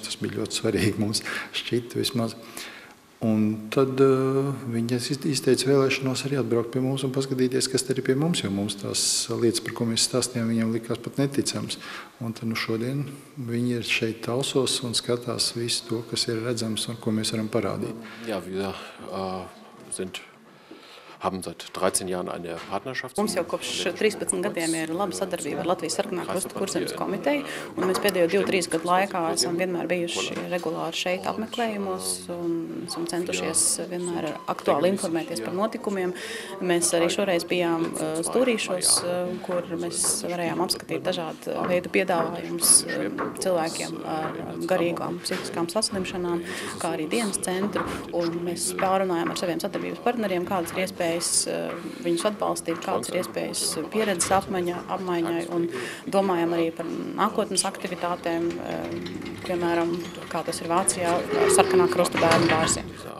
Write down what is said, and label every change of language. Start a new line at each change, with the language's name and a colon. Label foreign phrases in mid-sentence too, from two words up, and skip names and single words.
Latvian: Tas bija ļoti svarīgi mums šķita vismaz. Un tad viņi izteica vēlēšanos arī atbraukt pie mums un paskatīties, kas te ir pie mums, jo mums tās lietas, par ko mēs stāstījām, viņiem likās pat neticams. Un tad šodien viņi ir šeit Talsos un skatās visu to, kas ir redzams un ko mēs varam parādīt.
German: Ja, wir haben seit 13 Jahren eine Partnerschaft.
Latvian: Mums jau kopš 13 gadiem ir laba sadarbība ar Latvijas Sarkanā Krusta Kurzemes komiteju, un mēs pēdējo 2-3 gadu laikā esam vienmēr bijuši regulāri šeit apmeklējumos un esam centušies vienmēr aktuāli informēties par notikumiem. Mēs arī šoreiz bijām Stūrīšos, kur mēs varējām apskatīt dažādu veidu piedāvājumus cilvēkiem ar garīgām psihiskām saslimšanām, kā arī dienas centru, un mēs pārunājām ar saviem sadarbības partneriem, kādas ir iespējas viņus atbalstīt, kādas ir iespējas pieredzes apmaiņai un domājam arī par nākotnes aktivitātēm, piemēram, kā tas ir Vācijā ar Sarkanā Krusta bērnu dārziem.